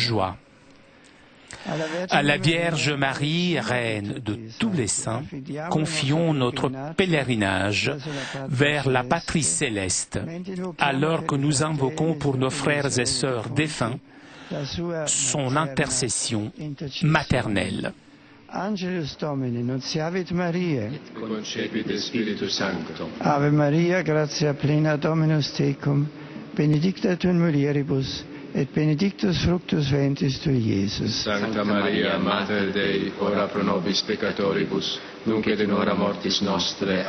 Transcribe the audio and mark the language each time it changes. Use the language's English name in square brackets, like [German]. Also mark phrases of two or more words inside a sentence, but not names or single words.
[French] » À la Vierge Marie, Reine de tous les saints, confions notre pèlerinage vers la patrie céleste, alors que nous invoquons pour nos frères et sœurs défunts son intercession maternelle. [Latin] Angelus Domini, nunciavit Mariae. Et concepit Spiritus Sancto. Ave Maria, gratia plena Dominus tecum, benedicta tu in mulieribus, et benedictus fructus ventris tui, Iesus. Sancta Maria, Mater Dei, ora pro nobis peccatoribus, nunc et in hora mortis nostre.